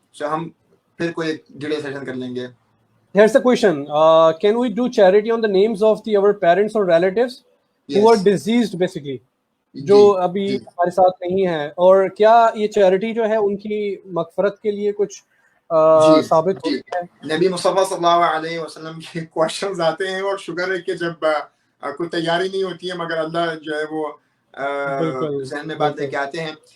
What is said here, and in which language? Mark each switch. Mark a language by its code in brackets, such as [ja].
[ur] So ہم پھر کوئی ڈیٹیل سیشن کر لیں گے. [en] Here's the question. Can we do charity on the names of our parents or relatives who are deceased basically? [ur] جو ابھی ہمارے ساتھ نہیں ہیں, اور کیا یہ چیریٹی جو ہے ان کی مغفرت کے لیے کچھ ثابت ہوتی ہے؟ نبی مصطفیٰ صلی اللہ علیہ وسلم کے کوشچنز آتے ہیں, اور شکر ہے کہ جب کوئی تیاری نہیں ہوتی ہے مگر اللہ جو ہے وہ ذہن میں بات لے کے آتے ہیں.